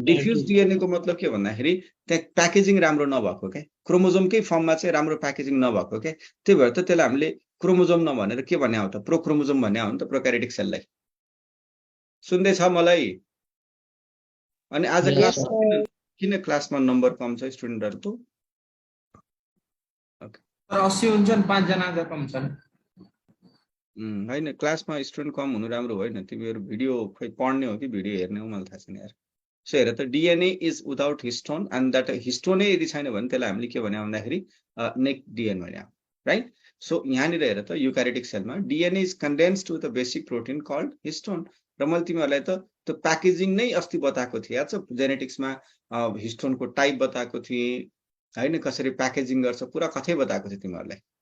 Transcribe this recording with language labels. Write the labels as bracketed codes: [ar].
[ne] Defuse DNA को मतलब के भन्दाखेरि त्यहाँ प्याकेजिङ राम्रो नभएको के, क्रोमोजोमकै फर्ममा चाहिँ राम्रो प्याकेजिङ नभएको के, त्यही भएर त त्यसलाई हामीले क्रोमोजोम नभनेर के भन्ने हो त? प्रोक्रोमोजोम भन्ने हो नि त प्रोक्यारियोटिक सेललाई। सुन्दै छ मलाई? अनि आज क्लास किन क्लासमा नम्बर कम छ स्टुडेन्टहरुको? ओके, 80 हुन्छन्, 5 जना अझ कम छन्। हैन, क्लासमा स्टुडेन्ट कम हुनु राम्रो होइन। तिमीहरु भिडियो खोइ पढ्ने हो कि भिडियो हेर्ने हो मलाई थाहा छैन यार। सो हेर त, [en] DNA is without histone [ne] and that हिस्टोनै यदि छैन भने त्यसलाई हामीले के भन्या भन्दाखेरि नेक डीएनए भन्या, राइट? [en] so [ne] यहाँनिर हेर त, [en] Eukaryotic सेलमा DNA is condensed with a basic protein called histone. [ne] र मैले तिमीहरुलाई त त्यो प्याकेजिङ नै अस्ति बताएको थिए, याद छ? जेनेटिक्समा हिस्टोनको टाइप बताएको थिए हैन, कसरी प्याकेजिङ गर्छ, पुरा कथै बताएको थिए तिमीहरुलाई।